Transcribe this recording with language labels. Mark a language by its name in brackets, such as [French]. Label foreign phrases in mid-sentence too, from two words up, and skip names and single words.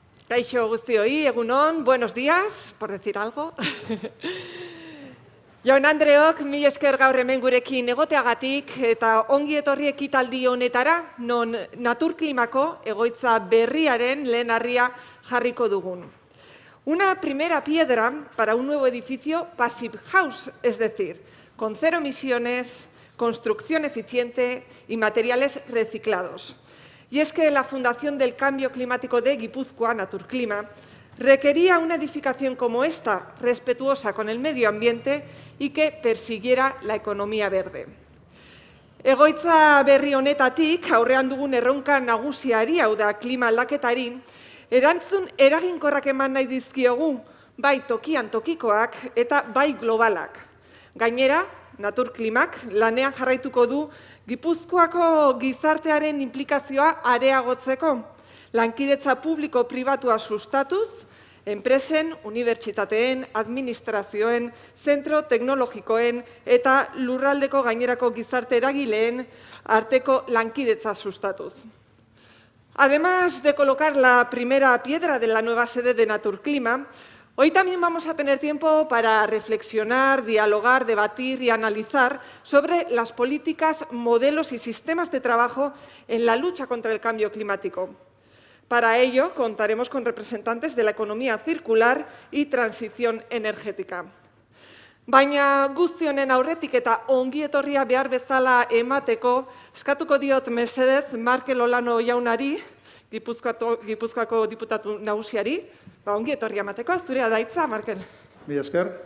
[Basque] Kaixo guztioi, egunon, [Spanish] buenos días, por decir algo. [Basque] Jaun Andreok, mila esker gaur hemen gurekin egoteagatik eta ongi etorri ekitaldi honetara, non naturklimako egoitza berriaren lehen harria jarriko dugun. [Spanish] Una primera piedra para un nuevo edificio Passive House, es decir, con cero emisiones, construcción eficiente y materiales reciclados. Y es que la Fundación del Cambio Climático de Guipúzcoa, Naturclima, requería una edificación como esta, respetuosa con el medio ambiente y que persiguiera la economía verde. [Basque] Egoitza berri honetatik aurrean dugun erronka nagusiari, hau da klima aldaketari, erantzun eraginkorrak eman nahi dizkiogu, bai tokian tokikoak eta bai globalak. Gainera, Naturklimak lanean jarraituko du Gipuzkoako gizartearen inplikazioa areagotzeko, lankidetza publiko-pribatua sustatuz, enpresen, unibertsitateen, administrazioen, zentro teknologikoen eta lurraldeko gainerako gizarte eragileen arteko lankidetza sustatuz. [Spanish] Además de colocar la primera piedra de la nueva sede de Naturclima, hoy también vamos a tener tiempo para reflexionar, dialogar, debatir y analizar sobre las políticas, modelos y sistemas de trabajo en la lucha contra el cambio climático. Para ello, contaremos con representantes de la economía circular y transición energética. [Basque] Baina guzti honen aurretik eta ongi etorria behar bezala emateko, eskatuko diot mesedez Markel Olano jaunari, Gipuzkoako diputatu nagusiari, ongi etorria emateko, zurea da hitza, Markel. Mila esker.